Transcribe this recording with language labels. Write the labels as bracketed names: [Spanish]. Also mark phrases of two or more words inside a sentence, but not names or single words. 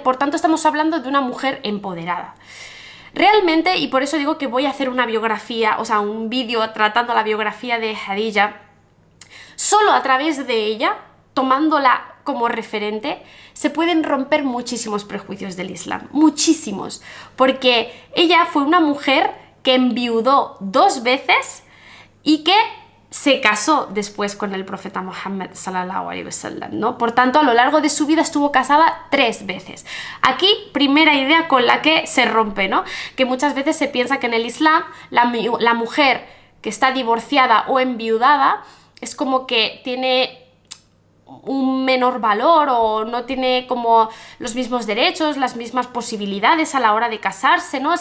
[Spanish] Por tanto, estamos hablando de una mujer empoderada. Realmente, y por eso digo que voy a hacer una biografía, o sea, un vídeo tratando la biografía de Khadija, solo a través de ella, tomándola como referente, se pueden romper muchísimos prejuicios del Islam, muchísimos, porque ella fue una mujer que enviudó 2 veces y que se casó después con el profeta Muhammad [Arabic] صلى الله عليه وسلم, [Spanish] ¿no? Por tanto, a lo largo de su vida estuvo casada 3 veces. Aquí, primera idea con la que se rompe, ¿no? Que muchas veces se piensa que en el Islam la mujer que está divorciada o enviudada es como que tiene un menor valor o no tiene como los mismos derechos, las mismas posibilidades a la hora de casarse, ¿no?